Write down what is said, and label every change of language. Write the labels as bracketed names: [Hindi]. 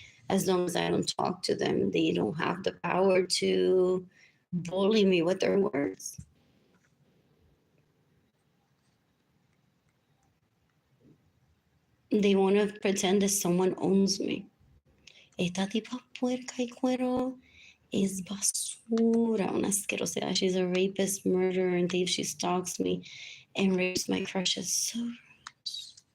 [English] As long as I don't talk to them, they don't have the power to bully me with their words. They want to pretend that someone owns me. [Spanish] Esta tipa puerca y cuero is basura, una asquerosidad. [English] She's a rapist, murderer, and thief. She stalks me and rapes my crushes so much.